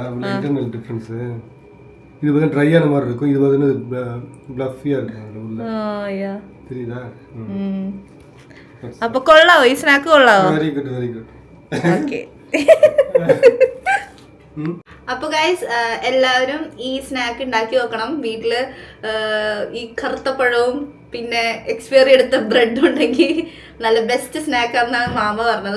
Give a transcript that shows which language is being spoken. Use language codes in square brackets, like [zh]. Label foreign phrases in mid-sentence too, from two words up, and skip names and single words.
[en] internal difference. [ta] இது வந்து ட்ரையான மாதிரி இருக்கும், இது வந்து ப்ளஃபியா இருக்கும் உள்ள. தெரியுதா? [ml] അപ്പ കൊള്ളാവോ ഈ സ്നാക്ക് കൊള്ളാവോ? [en] very good, very good. [ml] ഓക്കേ. അപ്പോൾ ഗൈസ്, എല്ലാവരും ഈ സ്നാക്ക് ഉണ്ടാക്കി നോക്കണം വീട്ടിൽ. ഈ കറുത്ത പഴവും പിന്നെ എക്സ്പയറി എടുത്ത ബ്രെഡും ഉണ്ടെങ്കിൽ നല്ല ബെസ്റ്റ് സ്നാക്കാണെന്നാണ് മാമ പറഞ്ഞത്.